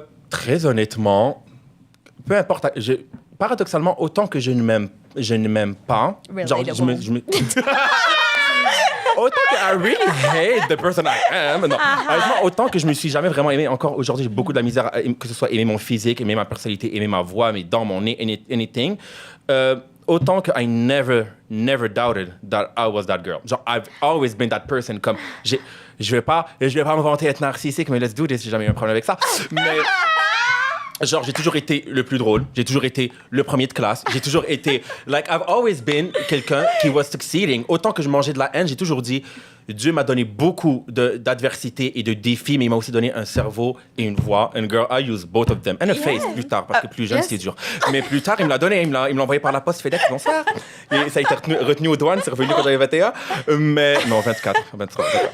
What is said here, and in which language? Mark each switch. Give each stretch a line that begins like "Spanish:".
French: Très honnêtement, peu importe. Paradoxalement, autant que je ne m'aime pas. Genre, je me autant que
English: I really hate the person I am.
French: Non. Honnêtement, autant que je me suis jamais vraiment aimé. Encore aujourd'hui, j'ai beaucoup de la misère, que ce soit aimer mon physique, aimer ma personnalité, aimer ma voix, mes dents, mon nez,
English: anything.
French: Autant que
English: I never doubted that I was that girl.
French: Genre,
English: I've always been that person.
French: Comme, je vais pas me vanter être narcissique, mais
English: let's do this,
French: j'ai jamais eu un problème avec ça. Mais... Genre, j'ai toujours été le plus drôle. J'ai toujours été le premier de classe. J'ai toujours été...
English: Like, I've always been
French: quelqu'un qui
English: was succeeding.
French: Autant que je mangeais de la haine, j'ai toujours dit... Dieu m'a donné beaucoup d'adversité et de défis, mais il m'a aussi donné un cerveau et une voix.
English: And girl, I use both of them. And a face,
French: plus tard, parce que plus jeune, c'est dur. Mais plus tard, il me l'a donné. Il me l'a envoyé par la poste FedEx, bonsoir. Et ça a été retenu aux douanes. C'est revenu quand j'avais 21. Mais... Non, 23.